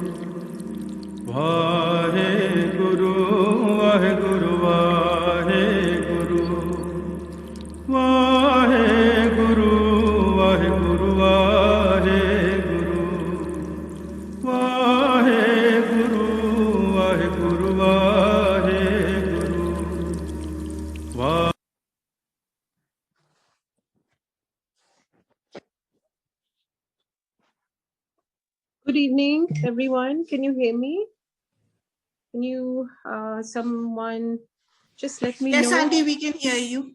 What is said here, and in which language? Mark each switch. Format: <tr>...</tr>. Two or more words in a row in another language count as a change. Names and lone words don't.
<pa>ਵਾਹਿ ਗੁਰੂ ਵਾਹਿ ਗੁਰੂ ਵਾਹਿ ਗੁਰੂ ਵਾਹਿ ਗੁਰੂ ਵਾਹਿ ਗੁਰੂ ਵਾਹਿ ਗੁਰੂ ਵਾਹਿ ਗੁਰੂ ਵਾਹਿ ਗੁਰੂ ਵਾਹਿ ਗੁਰੂ ਵਾਹਿ।</pa> <en>Good evening, everyone. Can you hear me? Can you, someone just let me know? Yes, Aunty, we can hear you.</en>